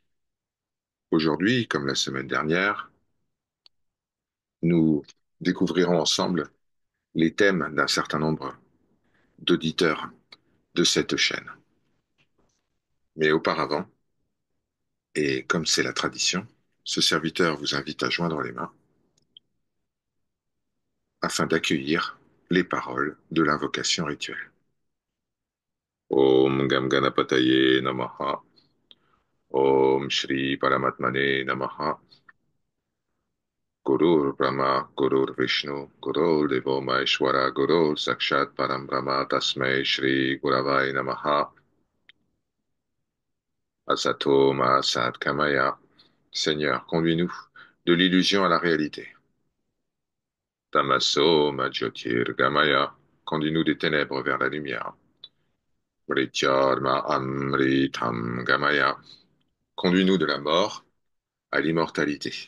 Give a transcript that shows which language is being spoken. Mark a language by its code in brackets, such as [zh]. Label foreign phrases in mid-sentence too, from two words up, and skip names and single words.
[fr] Aujourd'hui, comme la semaine dernière, nous découvrirons ensemble les thèmes d'un certain nombre d'auditeurs de cette chaîne. Mais auparavant, et comme c'est la tradition, ce serviteur vous invite à joindre les mains afin d'accueillir les paroles de l'invocation rituelle. [sa] Om Gam Ganapataye Namaha. Om Shri Paramatmane Namaha. Gurur Brahma, Gurur Vishnu, Gurur Devo Maheshwara, Gurur Sakshat Param Brahma, Tasmai Shri Guravai Namaha, Asato Ma Sat Kamaya. [fr] Seigneur, conduis-nous de l'illusion à la réalité. [sa] Tamaso Ma Jyotir Gamaya, [fr] conduis-nous des ténèbres vers la lumière. [sa] Vrityarma Amritam Gamaya, [fr] conduis-nous de la mort à l'immortalité.